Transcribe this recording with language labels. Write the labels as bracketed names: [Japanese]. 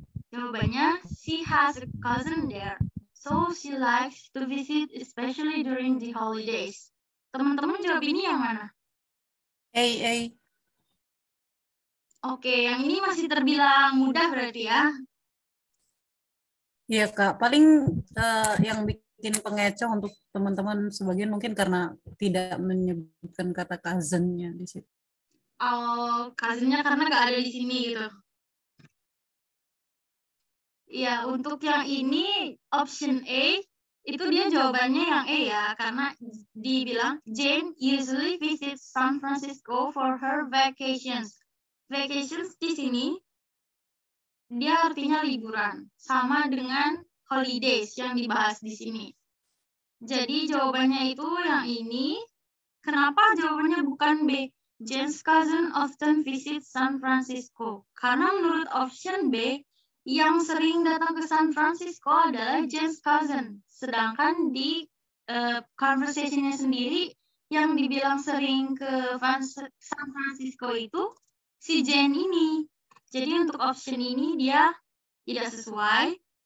[Indonesian] Jawabannya, [English] she has a cousin there, so she likes to visit especially during the holidays. [Indonesian] Teman-teman jawab ini yang mana? A. Oke, yang ini masih terbilang mudah berarti ya. Iya Kak, paling yang bikin pengecoh untuk teman-teman sebagian mungkin karena tidak menyebutkan kata cousin-nya di situ. Oh, cousin-nya karena nggak ada di sini gitu. Iya, untuk yang ini option A itu dia jawabannya yang A ya, karena dibilang [English] Jane usually visits San Francisco for her vacations. [Indonesian] Vacations di sini dia artinya liburan, sama dengan holidays yang dibahas di sini. Jadi jawabannya itu yang ini. Kenapa jawabannya bukan B? [English] Jane's cousin often visits San Francisco. [Indonesian] Karena menurut option B, yang sering datang ke San Francisco adalah Jane's cousin. Sedangkan di conversation-nya sendiri, yang dibilang sering ke San Francisco itu si Jane ini. Jadi untuk option ini dia tidak sesuai.